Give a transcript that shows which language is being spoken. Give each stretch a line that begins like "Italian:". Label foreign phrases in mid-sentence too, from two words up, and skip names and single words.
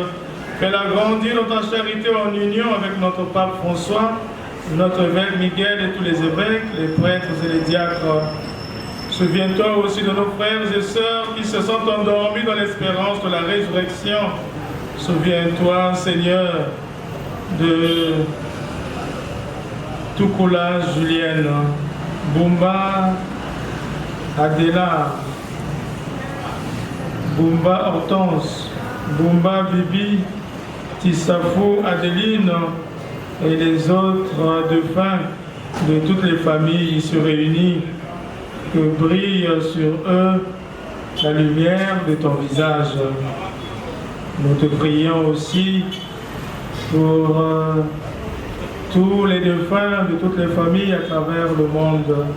French: Fais-la grandir dans ta charité en union avec notre pape François, notre évêque Miguel et tous les évêques, les prêtres et les diacres. Souviens-toi aussi de nos frères et sœurs qui se sont endormis dans l'espérance de la résurrection. Souviens-toi, Seigneur, de Tukula Julienne, Bumba Adela, Bumba Hortense, Bumba Bibi, Tissafou Adeline et les autres défunts de toutes les familles ici réunies. Que brille sur eux la lumière de ton visage. Nous te prions aussi pour tous les défunts de toutes les familles à travers le monde.